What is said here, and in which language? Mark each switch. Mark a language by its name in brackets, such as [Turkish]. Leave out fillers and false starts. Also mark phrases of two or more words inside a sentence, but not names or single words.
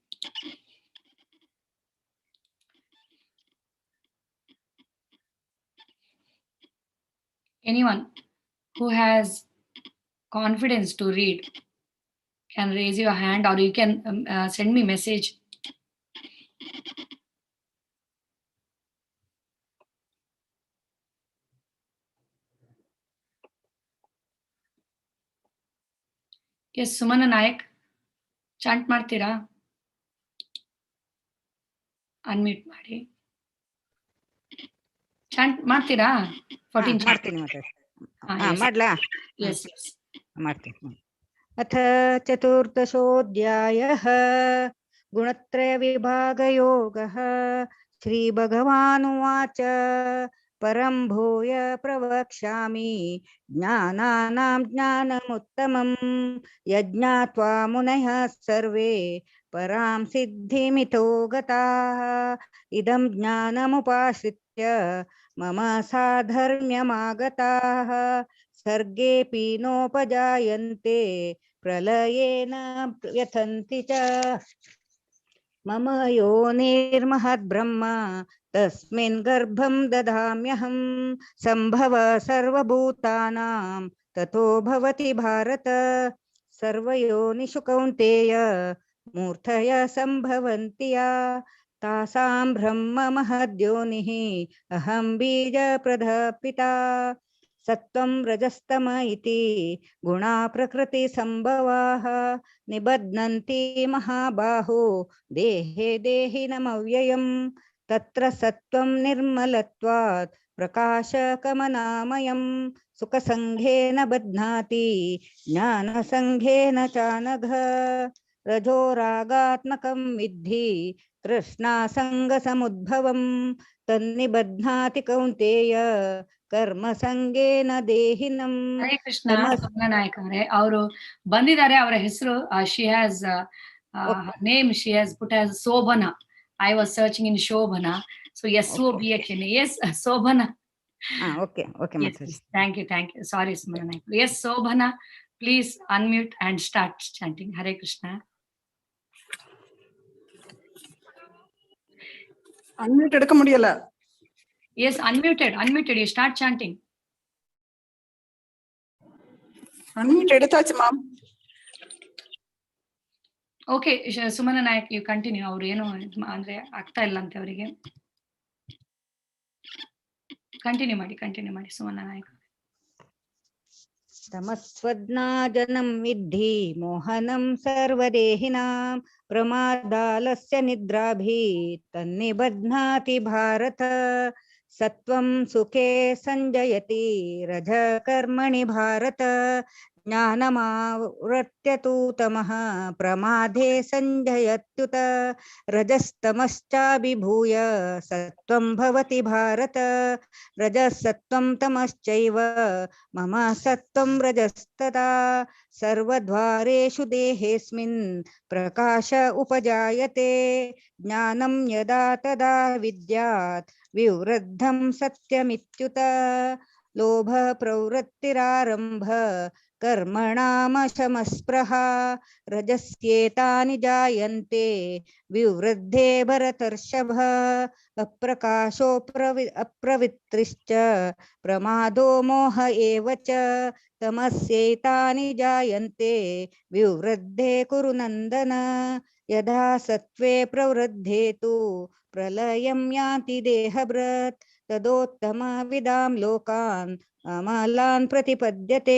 [English] Anyone who has confidence to read can raise your hand, or you can send me message. [Kannada] Yes, Sumana Nayak, chant ಮಾಡ್ತೀರಾ? ಅನ್ಮ್ಯೂಟ್ ಮಾಡಿ. ಚಾಂಟ್ ಮಾಡ್ತೀರಾ? 14 ಮಾಡ್ತೀನಿ ಮಾಡ್ಲಾ? [English] Yes, yes. [Kannada] ಮಾಡ್ತೀನಿ. [Sanskrit] ಅಥ ಚತುರ್ದಶೋऽಧ್ಯಾಯಃ ಗುಣತ್ರಯ ವಿಭಾಗಯೋಗಃ. ಶ್ರೀ ಭಗವಾನುವಾಚ ಪರಂ ಭೂಯ ಪ್ರವಕ್ಷ್ಯಾಮಿ ಜ್ಞಾನಾನಾಂ ಜ್ಞಾನಮುತ್ತಮಂ ಯಜ್ಞಾತ್ವಾ ಮುನಯಃ ಸರ್ವೇ ಪರಾಂ ಸಿದ್ಧಿಮಿತೋ ಗತಾಃ. ಇದಂ ಜ್ಞಾನಮುಪಾಶ್ರಿತ್ಯ ಮಮ ಸಾಧರ್ಮ್ಯಮಾಗತಾಃ. ಸರ್ಗೇಪಿ ನೋಪಜಾಯಂತೆ ಪ್ರಲಯೇನ ವ್ಯಥಂತಿ ಚ. ಮಮ ಯೋನಿರ್ಮಹದ್ಬ್ರಹ್ಮ ತಸ್ಮಿನ್ ಗರ್ಭಂ ದದಾಮ್ಯಹಂ. ಸಂಭವ ಸರ್ವಭೂತಾನಾಂ ತಥೋ ಭವತಿ ಭಾರತ. ಸರ್ವಯೋನಿಷು ಕೌಂತೇಯ ಮೂರ್ತಯ ಸಂಭವಂತಿ ಯಾ. ತಾಸಾಂ ಬ್ರಹ್ಮ ಮಹದ್ಯೋನಿಃ ಅಹಂ ಬೀಜ ಪ್ರದಪಿತಾ. ಸತ್ವಂ ರಜಸ್ತಮ ಇತಿ ಗುಣಾ ಪ್ರಕೃತಿ ಸಂಭವಾಃ. ನಿಬಧ್ನಂತಿ ಮಹಾಬಾಹೋ ದೇಹೇ ದೇಹಿನಮವ್ಯಯಂ. ತತ್ರ ಸತ್ವಂ ನಿರ್ಮಲತ್ವಾತ್ ಪ್ರಕಾಶಕಮನಾಮಯಂ. ಸುಖಸಂಘೇನ ಬಧ್ನಾತಿ ಜ್ಞಾನಸಂಘೇನ ಚಾನಘ. ರಜೋರಾಗಾತ್ಮಕಂ ವಿದ್ಧಿ ತೃಷ್ಣಾಸಂಗಸಮುದ್ಭವಂ. ತನ್ನಿಬಧ್ನಾತಿ ಕೌಂತೇಯ ಕರ್ಮ ಸಂಗೇನ ದೇಹಿನಂ. ಹರೇ ಕೃಷ್ಣ. [Kannada] ಸೋಮನ ನಾಯಕ್ ಅವರೇ ಅವರು ಬಂದಿದ್ದಾರೆ. ಅವರ ಹೆಸರು [English] she has name she has put as Shobhana. I was searching in Shobhana. So SOBHN. ಎಸ್ ಶೋಭನಾ. okay okay. Thank you. Sorry Sumana Nayak. Yes Shobhana, please unmute and start chanting. [Sanskrit] ಹರೇ ಕೃಷ್ಣ. [Tamil] அன்மியூட் எடுக்க முடியல. [English] Yes, unmuted. You start chanting. [Tamil] Unmute எடுத்தாச்சு மாம். [English] Okay, Sumana Nayak, you continue. [Kannada] ಅವರು ಏನು ಅಂದ್ರೆ ಆಗ್ತಾ ಇಲ್ಲ ಅಂತ ಅವರಿಗೆ. ಕಂಟಿನ್ಯೂ ಮಾಡಿ ಸುಮನ ನಾಯಕ್. [Sanskrit] ತಮಸ್ವಜ್ಞಾಜನಂ ವಿದ್ಧಿ ಮೋಹನಂ ಸರ್ವದೇಹಿನಾಂ. ಪ್ರಮಾದಾಲಸ್ಯ ನಿದ್ರಾಭಿ ತನ್ನಿಬಧ್ನಾತಿ ಭಾರತ. ಸತ್ವಂ ಸುಖೇ ಸಂಜಯತಿ ರಜ ಕರ್ಮಣಿ ಭಾರತ. ಜ್ಞಾನಮಾವೃತ್ಯ ತು ತಮಃ ಪ್ರಮಾದೇ ಸಂಜಯತ್ಯುತ. ರಜಸ್ತಮಶ್ಚಾಭಿಭೂಯ ಸತ್ವಂ ಭವತಿ ಭಾರತ. ರಜಸತ್ವಂ ತಮಶ್ಚೈವ ಮಮ ಸತ್ವಂ ರಜಸ್ತದಾ. ಸರ್ವದ್ವಾರೇಷು ದೇಹೇಸ್ಮಿನ್ ಪ್ರಕಾಶ ಉಪಜಾಯತೆ. ಜ್ಞಾನಂ ಯದಾ ತದಾ ವಿದ್ಯಾತ್ ವಿವೃದ್ಧಂ ಸತ್ಯಮಿತ್ಯುತ. ಲೋಭ ಪ್ರವೃತ್ತಿರಾರಂಭ ಕರ್ಮಣಾಮಶಮಸ್ಪೃಹಾ. ರಜಸ್ಯೇತಾನಿ ಜಾಯಂತೆ ವಿವೃದ್ಧೇ ಭರತರ್ಷಭ. ಅಪ್ರಕಾಶೋ ಅಪ್ರವೃತ್ತಿಶ್ಚ ಪ್ರಮಾದೋ ಮೋಹ ಏವ ಚ. ತಮಸ್ಯೇತಾನಿ ಜಾಯಂತೆ ವಿವೃದ್ಧೇ ಕುರು ನಂದನ. ಯದಾ ಸತ್ವೇ ಪ್ರವೃದ್ಧೇ ತು ಪ್ರಲಯಂ ಯಾತಿ ದೇಹಭೃತ್. ತದೋತ್ತಮ ವಿದಾಂ ಲೋಕಾನ್ ಅಮಲಾನ್ ಪ್ರತಿಪದ್ಯತೆ.